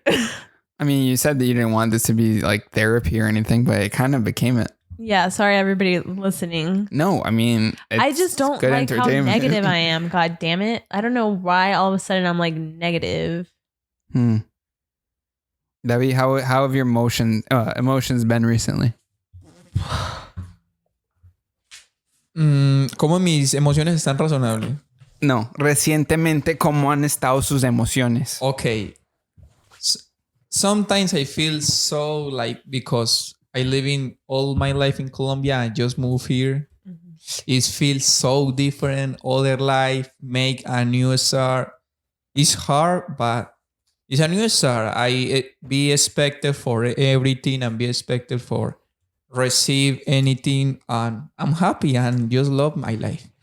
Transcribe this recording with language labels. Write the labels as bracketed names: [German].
[English] I mean, you said that you didn't want this to be like therapy or anything, but it kind of became it. Yeah, sorry everybody listening. No, I mean, I just don't good like how entertainment. negative I am. God damn it. I don't know why all of a sudden I'm like negative. Debbie, how have your emotions been recently? [Spanish] ¿Cómo mis emociones están razonables? No, recientemente, ¿cómo han estado sus emociones? [English] Okay. Sometimes I feel so like, because I live in all my life in Colombia. I just moved here. It feels so different. Other life, make a new start. It's hard, but it's a new start. I be expected for everything and be expected for receive anything, and I'm happy and just love my life.